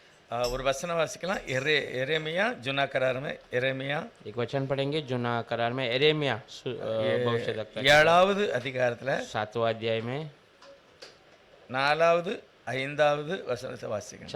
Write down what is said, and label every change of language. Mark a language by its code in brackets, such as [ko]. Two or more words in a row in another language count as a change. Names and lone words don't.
[ta] ஒரு வசனம் வாசிக்கலாம். எரேமியா [hi] जुना करार में [ta] எரேமியா [hi] एक वचन पढ़ेंगे जुना करार में एरेमिया भविष्यवक्ता [ta] 7வது அதிகாரத்துல [hi] 7वां अध्याय में [ta] 4வது 5வது வசனத்தை வாசிக்கணும்.